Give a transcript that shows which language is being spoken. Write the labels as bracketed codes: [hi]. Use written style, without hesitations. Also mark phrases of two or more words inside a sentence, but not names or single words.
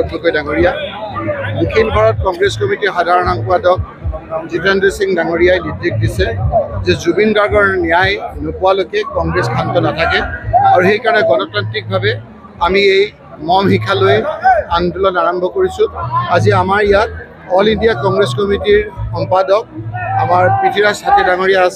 [as] Gogoi Dangoria, Dakshin Bharat Congress Committee সাধাৰণ সম্পাদক Jitendra Singh Dangoriyai নিৰ্দেশ দিছে যে জুবিন গাৰ্গৰ ন্যায় নোপোৱালৈকে কংগ্ৰেছ শান্ত নাথাকে আৰু সেই কাৰণে গণতান্ত্ৰিকভাৱে আমি এই মম শিক্ষা লৈ আন্দোলন আৰম্ভ কৰিছো। আজি আমাৰ ইয়াত অল ইণ্ডিয়া কংগ্ৰেছ কমিটিৰ সম্পাদক আমাৰ পৃথ্বীৰাজ হাতী ডাঙৰীয়া আছে।